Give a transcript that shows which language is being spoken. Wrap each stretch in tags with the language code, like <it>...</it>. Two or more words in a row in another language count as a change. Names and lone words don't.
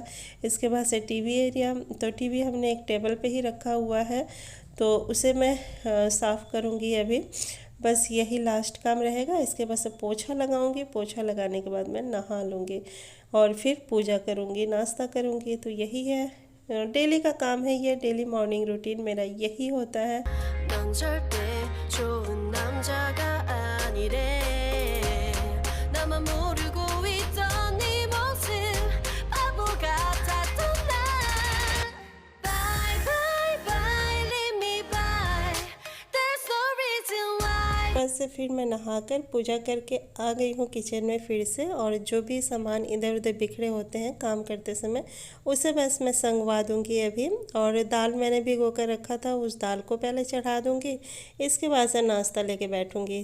<hi>इसके बाद से</hi> <en>TV area,</en> <hi>तो टीवी हमने एक टेबल पे ही रखा हुआ है, तो उसे मैं साफ़ करूँगी अभी, बस यही लास्ट काम रहेगा। इसके बाद से पोछा लगाऊंगी, पोछा लगाने के बाद मैं नहा लूँगी और फिर पूजा करूँगी, नाश्ता करूँगी। तो यही है, डेली का काम है ये,</hi> <en>daily morning routine</en> <hi>मेरा यही होता है।</hi> <ko>넌 절대 좋은 남자가 아니래 나만 모르고 있던 네 모습 바보 같았던 날</ko> <en>Bye bye bye leave me by There's no reason why</en> <hi>बस से फिर मैं नहाकर पूजा करके आ गई हूँ किचन में फिर से, और जो भी सामान इधर उधर बिखरे होते हैं काम करते समय उसे बस मैं संगवा दूँगी अभी। और दाल मैंने भिगो कर रखा था, उस दाल को पहले चढ़ा दूँगी, इसके बाद से नाश्ता लेके बैठूँगी।</hi>